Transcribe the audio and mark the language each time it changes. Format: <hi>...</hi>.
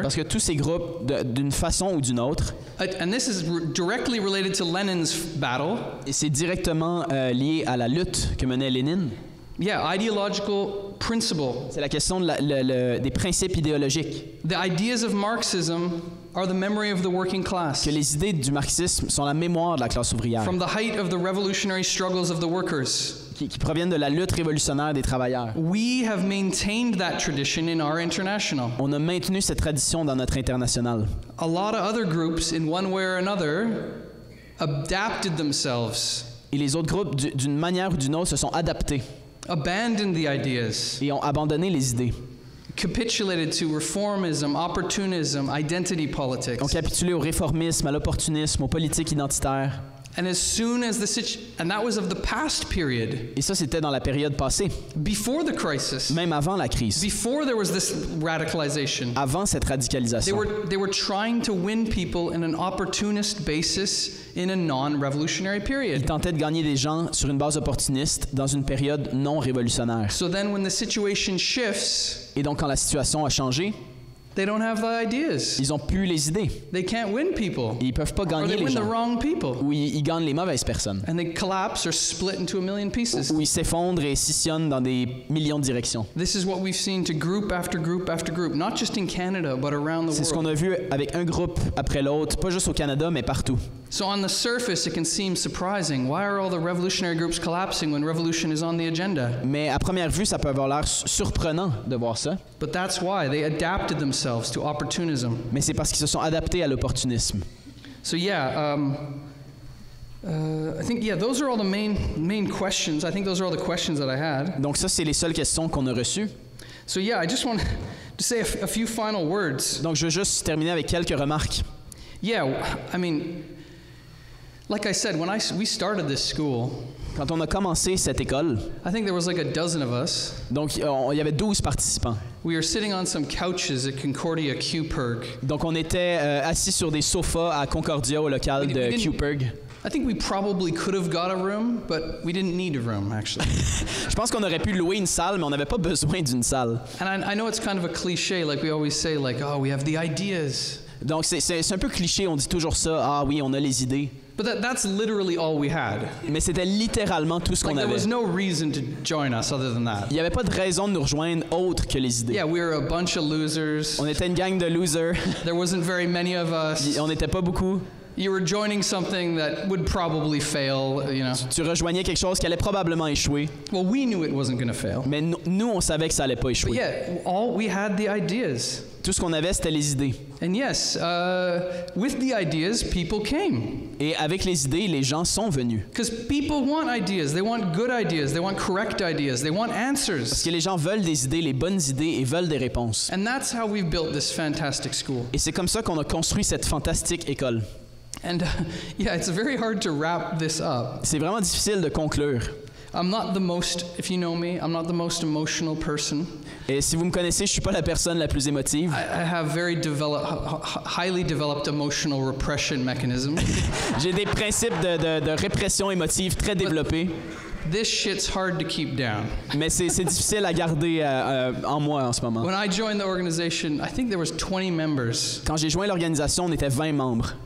<fr>parce que tous ces groupes, d'une façon ou d'une autre,</fr> <en>and this is directly related to Lenin's battle,</en> <fr>et c'est directement lié à la lutte que menait Lénine.</fr> <en>Yeah, ideological principle.</en> <fr>C'est la question des principes idéologiques.</fr> <en>The ideas of Marxism are the memory of the working class.</en> <fr>Que les idées du marxisme sont la mémoire de la classe ouvrière.</fr> <en>From the height of the revolutionary struggles of the workers.</en> <fr>Qui proviennent de la lutte révolutionnaire des travailleurs.</fr> <en>We have maintained that tradition in our international.</en> <fr>On a maintenu cette tradition dans notre international.</fr> <en>A lot of other groups, in one way or another, adapted themselves.</en> <fr>Et les autres groupes, d'une manière ou d'une autre, se sont adaptés.</fr> <en>Abandoned the ideas.</en> <fr>Et ont abandonné les idées.</fr> <en>Capitulated to reformism, opportunism, identity politics.</en> <fr>Ont capitulé au réformisme, à l'opportunisme, aux politiques identitaires.</fr> <en>And as soon as and that was of the past period.</en> <fr>Et ça, c'était dans la période passée.</fr> <en>Before the crisis.</en> <fr>Même avant la crise.</fr> <en>Before there was this radicalization.</en> <fr>Avant cette radicalisation.</fr> <en>They were trying to win people in an opportunist basis in a non-revolutionary period.</en> <fr>Ils tentaient de gagner des gens sur une base opportuniste dans une période non révolutionnaire.</fr> <en>So then when the situation shifts.</en> <fr>Et donc quand la situation a changé.</fr> <en>They don't have the ideas.</en> <fr>Ils ont plus les idées.</fr> <en>They can't win people.</en> <fr>Ils peuvent pas gagner les gens.</fr> <en>Or they win the wrong people.</en> <fr>Ou ils gagnent les mauvaises personnes.</fr> <en>And they collapse or split into a million pieces.</en> <fr>Ou ils s'effondrent et scissionnent dans des millions de directions.</fr> <en>This is what we've seen to group after group after group, not just in Canada but around the world.</en> <fr>C'est ce qu'on a vu avec un groupe après l'autre, pas juste au Canada mais partout.</fr> <en>So on the surface it can seem surprising. Why are all the revolutionary groups collapsing when revolution is on the agenda?</en> <fr>Mais à première vue, ça peut avoir l'air surprenant de voir ça.</fr> <en>But that's why they adapted themselves to opportunism.</en> <fr>Mais c'est parce qu'ils se sont adaptés à l'opportunisme.</fr> <en>So yeah, I think those are all the main questions. I think those are all the questions that I had.</en> <fr>Donc ça c'est les seules questions qu'on a reçues.</fr> <en>So yeah, I just want to say a few final words.</en> <fr>Donc je veux juste terminer avec quelques remarques.</fr> <en>Yeah, I mean, like I said, when we started this school,</en> <fr>quand on a commencé cette école,</fr> <en>I think there was like a dozen of us.</en> <fr>Donc il y avait 12 participants.</fr> <en>We were sitting on some couches at Concordia QPerg.</en> <fr>Donc on était assis sur des sofas à Concordia au local de QPerg.</fr> <en>I think we probably could have got a room, but we didn't need a room actually.</en> <fr>Je pense qu'on aurait pu louer une salle, mais on n'avait pas besoin d'une salle.</fr> <en>And I know it's kind of a cliché, like we always say, like, oh, we have the ideas.</en> <fr>Donc c'est un peu cliché, on dit toujours ça, ah oui, on a les idées.</fr> <en>But that's literally all we had.</en> <fr>Mais c'était littéralement tout ce qu'on avait.</fr> <en>There was no reason to join us other than that.</en> <fr>Il n'y avait pas de raison de nous rejoindre autre que les idées.</fr> <en>Yeah, we were a bunch of losers.</en> <fr>On était une gang de losers.</fr> <en>There wasn't very many of us.</en> <fr>On n'était pas beaucoup.</fr> <en>You were joining something that would probably fail, you know.</en> <fr>Tu rejoignais quelque chose qui allait probablement échouer.</fr> <en>Well, we knew it wasn't going to fail.</en> <fr>Mais nous, on savait que ça allait pas échouer.</fr> <en>But yeah, we had the ideas.</en> <fr>Tout ce qu'on avait, c'était les idées.</fr> <en>And yes, with the ideas, people came.</en> <fr>Et avec les idées, les gens sont venus.</fr> <en>Because people want ideas. They want good ideas. They want correct ideas. They want answers.</en> <fr>Parce que les gens veulent des idées, les bonnes idées, et veulent des réponses.</fr> <en>And that's how we've built this fantastic school.</en> <fr>Et c'est comme ça qu'on a construit cette fantastique école.</fr> <en>And yeah, it's very hard to wrap this up.</en> <fr>C'est vraiment difficile de conclure.</fr> <en>I'm not the most, if you know me, I'm not the most emotional person.</en> <fr>Et si vous me connaissez, je suis pas la personne la plus émotive.</fr> <en>I have very highly developed emotional repression mechanisms.</en> <fr>J'ai des principes de répression émotive très développés.</fr> <en>This shit's hard to keep down.</en> <fr>Mais c'est difficile à garder en moi en ce moment.</fr> <en>When I joined the organization, I think there was 20 members.</en> <fr>Quand j'ai joint l'organisation, on était 20 membres.</fr>